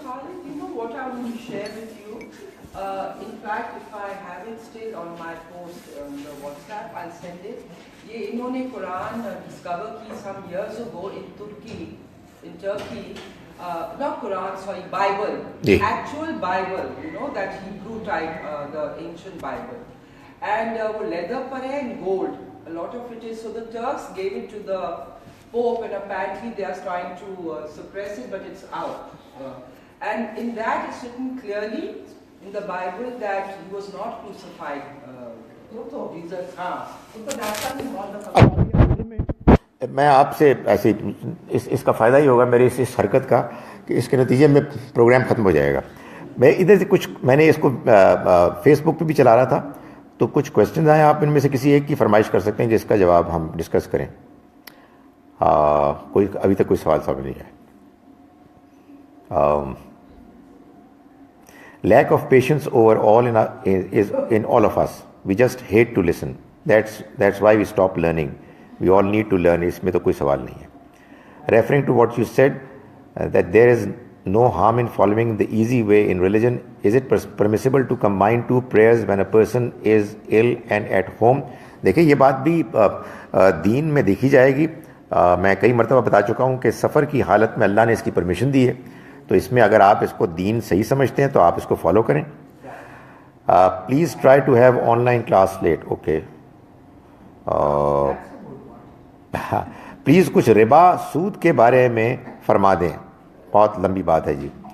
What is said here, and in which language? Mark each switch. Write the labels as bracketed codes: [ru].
[en] Khalid, you know what I want to share with you? In fact, if I have it still on my post on the WhatsApp, I'll send it. [ur] یہ انہوں نے قرآن discover کی [en] some years ago [ur] in Turkey. [en] Not Quran, sorry, Bible. Actual Bible, you know, that Hebrew type, the ancient Bible. And leather [ur] par hai [en] and gold. A lot of it is, so the Turks gave it to the Pope, and apparently they are trying to suppress it, but it's out. And in that it's written clearly in the Bible that he was not crucified [ur] وہ تو doctor صاحب نے بہت میں آپ سے ایسے اس کا فائدہ ہی ہوگا میرے اس حرکت کا کہ اس کے نتیجے میں پروگرام ختم ہو جائے گا. میں ادھر سے کچھ میں نے اس کو فیس بک پہ بھی چلا رہا تھا تو کچھ کویشچنز آئے, آپ ان میں سے کسی ایک کی فرمائش کر سکتے ہیں جس کا جواب ہم ڈسکس کریں. کوئی ابھی تک کوئی سوال نہیں ہے. [en] Lack of patience overall in all of us. We just hate to listen. That's why we stop learning. We all need to learn. [ur] اس میں تو کوئی سوال نہیں ہے. [en] Referring to what you said, that there is no harm in following the easy way in religion, is it permissible to combine two prayers when a person is ill and at home? [ur] دیکھیں یہ بات بھی دین میں دیکھی جائے گی. میں کئی مرتبہ بتا چکا ہوں کہ سفر کی حالت میں اللہ نے اس کی پرمیشن دی ہے, تو اس میں اگر آپ اس کو دین صحیح سمجھتے ہیں تو آپ اس کو فالو کریں. [en] Please try to have online class late. Okay, [ur] please کچھ ربا سود کے بارے میں فرما دیں. بہت لمبی بات ہے جی.